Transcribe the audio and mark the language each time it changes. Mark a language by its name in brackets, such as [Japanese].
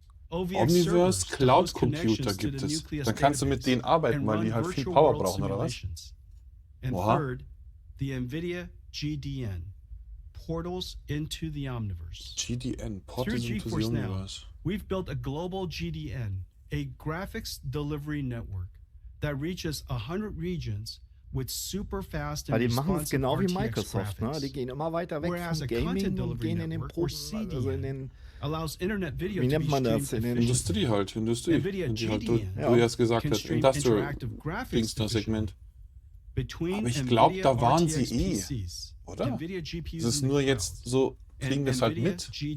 [German] Omniverse Cloud Computer gibt es. Dann kannst du mit denen arbeiten, weil die halt viel Power brauchen, oder was? Oha. [English] The NVIDIA GDN, Portals into the Omniverse. GDN, Portals into the Omniverse. We've built a global GDN, a graphics delivery network that reaches 100 regions with super fast and [German] Weil die machen es [English] responsive [German] genau wie [English] RTX [German] Microsoft, ne? Die gehen immer weiter weg vom Gaming und gehen in den also in den, wie nennt man das? In den Industrie halt, Industrie. Die halt, du hast gesagt hast, [English] Industrial Segment. [German] Aber ich glaube, da waren sie oder? Das ist nur jetzt so, kriegen das halt mit.